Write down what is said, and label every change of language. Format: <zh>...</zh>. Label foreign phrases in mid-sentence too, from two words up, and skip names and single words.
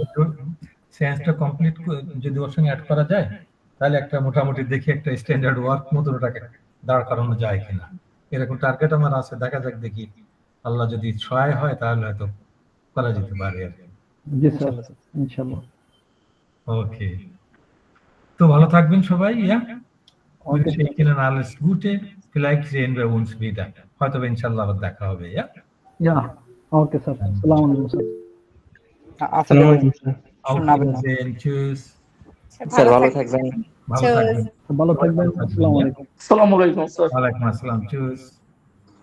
<bn>সায়েন্সটা কমপ্লিট যদি ওর সঙ্গে অ্যাড করা যায়, তাহলে একটা মোটামুটি দেখি একটা</bn> <en>standard work</en> <bn>মতো ওটাকে দাঁড় করানো যায় কিনা, এরকম টার্গেট আমার আছে। দেখা যাক দেখি, আল্লাহ যদি সহায় হয় তাহলে হয়তো করা যেতে পারে আর কি। জি স্যার, ইনশাআল্লাহ। ওকে, তো ভালো থাকবেন সবাই। ওকে,</bn> <de>alles Gute, vielleicht sehen wir uns wieder,</de> <bn>হয়তো ইনশাআল্লাহ আবার দেখা হবে। ওকে স্যার,</bn> <ar>السلام عليكم</ar> <bn>স্যার।</bn> <ar>السلام عليكم স্যার।</ar> <de>Tschüss</de> <bn>স্যার ভালো থাকবেন। ভালো থাকবেন।</bn> <ar>السلام عليكم. السلام عليكم স্যার। وعليكم السلام. Tschüss।</ar>